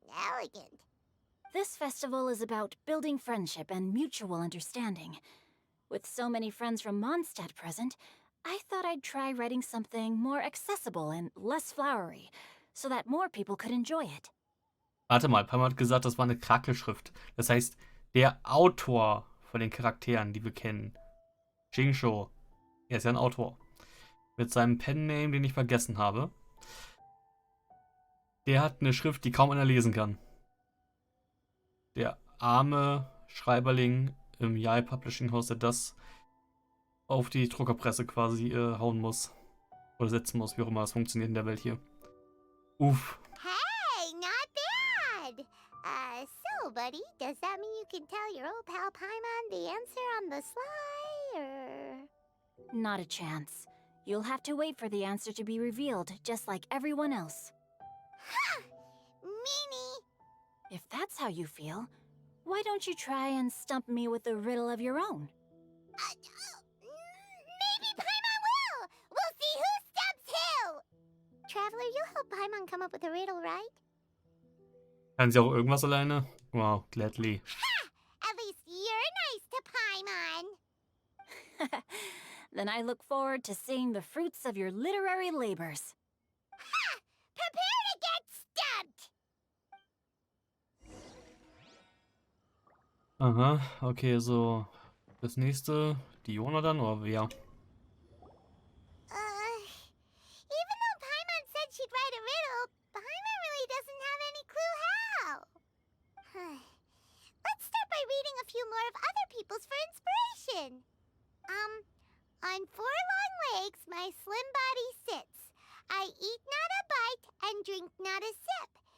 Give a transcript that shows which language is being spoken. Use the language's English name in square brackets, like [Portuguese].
[English] elegant. This festival is about building friendship and mutual understanding. With so many friends from Mondstadt present, I thought I'd try writing something more accessible and less flowery, so that more people could enjoy it. [German] Warte mal, Pam hat gesagt, das war eine Krakelschrift. Das heißt, der Autor von den Charakteren, die wir kennen, Xingqiu, er ist ja ein Autor, mit seinem Penname, den ich vergessen habe, der hat eine Schrift, die kaum einer lesen kann. Der arme Schreiberling im Yae Publishing House, der das auf die Druckerpresse quasi hauen muss. Oder setzen muss, wie auch immer das funktioniert in der Welt hier. Uff. [English] Hey, not bad! So, buddy, does that mean you can tell your old pal Paimon the answer on the sly, or...? Not a chance. You'll have to wait for the answer to be revealed, just like everyone else. Ha! Meanie! If that's how you feel, why don't you try and stump me with a riddle of your own? Maybe Paimon will! We'll see who stumps who! Traveler, you'll help Paimon come up with a riddle, right? [German] Kann sie auch irgendwas alleine? [English] Wow, gladly. Ha! At least you're nice to Paimon! Then I look forward to seeing the fruits of your literary labors. Ha! Prepare to get stumped! Aha, okay, so. [German] Das nächste, Diona dann, oder wer? [English] Even though Paimon said she'd write a riddle, Paimon really doesn't have any clue how. Let's start by reading a few more of other people's for inspiration. On 4 long legs, my slim body sits. I eat not a bite and drink not a sip.